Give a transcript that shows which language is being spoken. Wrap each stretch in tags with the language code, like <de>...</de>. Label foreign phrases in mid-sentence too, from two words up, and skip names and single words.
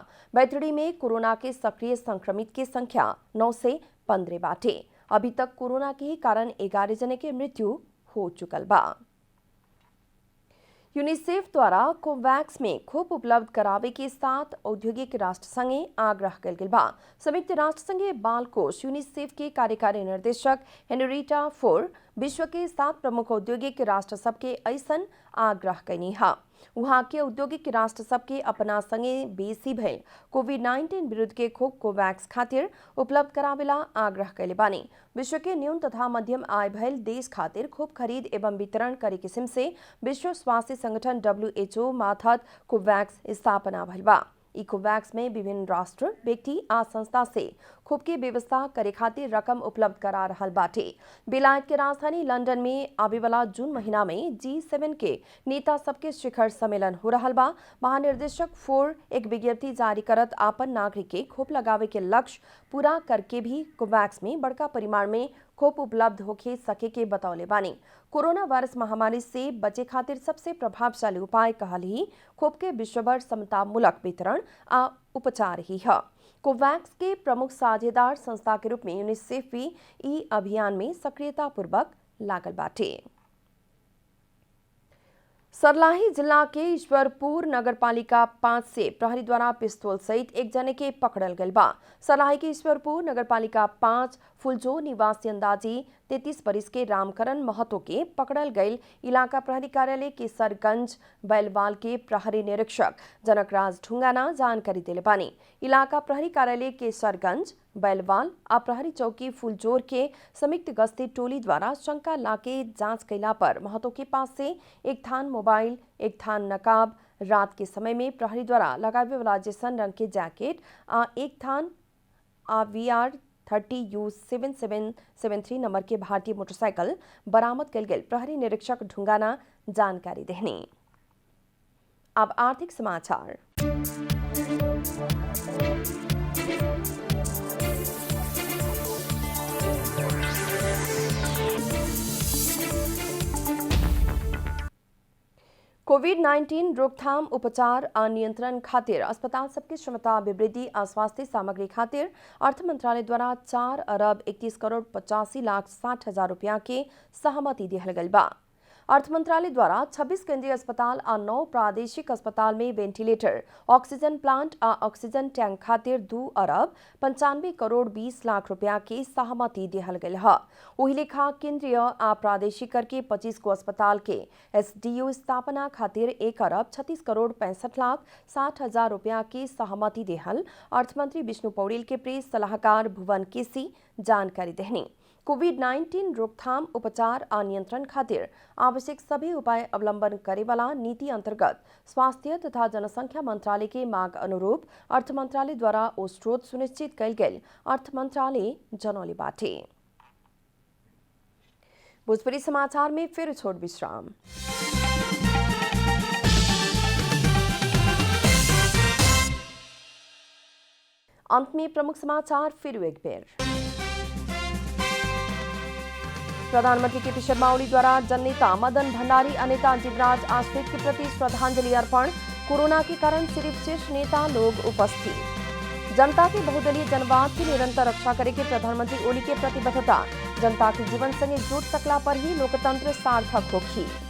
<bho>बैतडी में कोरोना के सक्रिय संक्रमित के संख्या 9 से 15 बाटे। अभी तक कोरोना के ही कारण 11 जने के मृत्यु हो चुकल बा। यूनिसेफ द्वारा कोवैक्स में खोप उपलब्ध करावे के साथ औद्योगिक राष्ट्र संघे आग्रह कल गेल बा। संयुक्त राष्ट्र संघीय बाल कोष यूनिसेफ के कार्यकारी निर्देशक हेनरिटा फोर विश्व के 7 प्रमुख औद्योगिक राष्ट्र सबके ऐसन आग्रह कैनी है। वहां के औद्योगिक राष्ट्र सबके अपना संगे बेसी भइल कोविड-19 विरुद्ध के खोप कोवैक्स खातिर उपलब्ध करावेला आग्रह कैले बानी। विश्व के न्यून तथा मध्यम आय भइल देश खातिर खोप खरीद एवं वितरण करे किस्म से विश्व स्वास्थ्य संगठन WHO माथत कोवैक्स स्थापना भइल बा। ई कोवैक्स में विभिन्न राष्ट्र व्यक्ति आ संस्था से खोप के व्यवस्था करे खातिर रकम उपलब्ध करा रहल बाटे। बेलायत के राजधानी लंदन में आवे वाला जून महीना में G7 के नेता सबके शिखर सम्मेलन हो रहल बा। महानिर्देशक फोर एक विज्ञप्ति जारी करत आपन नागरिक के खोप लगावे के लक्ष्य पूरा करके भी कोवैक्स में बड़का परिमाण में खोप उपलब्ध होके सके के बतौले बानी। कोरोना वायरस महामारी से बचे खातिर सबसे प्रभावशाली उपाय कहली खोप के विश्वभर समतामूलक वितरण आ उपचार ही है। कोवैक्स के प्रमुख साझेदार संस्था के रूप में यूनिसेफ भी ई अभियान में सक्रियतापूर्वक लागल बाटे। सर्लाही जिला के ईश्वरपुर नगरपालिका 5 से प्रहरी द्वारा पिस्तौल सहित एक जने के पकड़ल गल बा। सर्लाही के ईश्वरपुर नगरपालिका 5 फुलजो निवासी अंदाजी 33 बरिस के रामकरण महतो के पकड़ल गईल इलाका प्रहरी कार्यालय केसरगंज बैलवाल के प्रहरी निरीक्षक जनकराज ढुंगाना जानकारी दिले बानी। इलाका प्रहरी कार्यालय केसरगंज बैलवाल आ प्रहरी चौकी फुलजोर के संयुक्त गश्ती टोली द्वारा शंका लाके जांच कैला पर महतो के पास से एक थान मोबाइल, एक थान नकाब, रात के समय में प्रहरी द्वारा लगावे वाला जैसन रंग के जैकेट आ एक थान VR 30U7773 नंबर के भारतीय मोटरसाइकिल बरामद कल गेल प्रहरी निरीक्षक ढुंगाना जानकारी देहनी। अब आर्थिक समाचार। कोविड-19 रोकथाम उपचार आ नियंत्रण खातिर अस्पताल सबके क्षमता वृद्धि आ स्वास्थ्य सामग्री खातिर अर्थ मंत्रालय द्वारा 4 अरब 31 करोड़ 85 लाख 60 हजार रुपया के सहमति दिहल गइल बा। अर्थ मंत्रालय द्वारा 26 केंद्रीय अस्पताल आ 9 प्रादेशिक अस्पताल में वेंटिलेटर, ऑक्सीजन प्लांट आ ऑक्सीजन टैंक खातिर 2 अरब 95 करोड़ 20 लाख रुपया के सहमति दिहल गइल है। वही लेखा केंद्रीय आ प्रादेशिक कर के 25 गो अस्पताल के SDU स्थापना खातिर 1 अरब 36 करोड़ 65 लाख 60 हजार रुपया के सहमति दिहल अर्थमंत्री विष्णु पौड़ेल के प्रेस सलाहकार भुवन केसी जानकारी देहनी। कोभिड-19 रोकथाम उपचार और नियंत्रण खातिर आवश्यक सभी उपाय अवलंबन करे वाला नीति अंतर्गत स्वास्थ्य तथा जनसंख्या मंत्रालय के मांग अनुरूप अर्थ मंत्रालय द्वारा ओ स्रोत सुनिश्चित कयल गेल अर्थ मंत्रालय जनौले बाटे। भोजपुरी समाचार में फिर छोट विश्राम। अंत में प्रमुख समाचार फिर एक बार। प्रधानमंत्री केपी शर्मा ओली द्वारा जननेता मदन भंडारी और नेता जीवराज आश्रित के प्रति श्रद्धांजलि अर्पण। कोरोना के कारण सिर्फ शीर्ष नेता लोग उपस्थित। जनता के बहुदलीय जनवाद की निरंतर रक्षा करे के प्रधानमंत्री ओली के प्रतिबद्धता। जनता के जीवन संगे जुट सकला पर ही लोकतंत्र सार्थक होखी।</bho>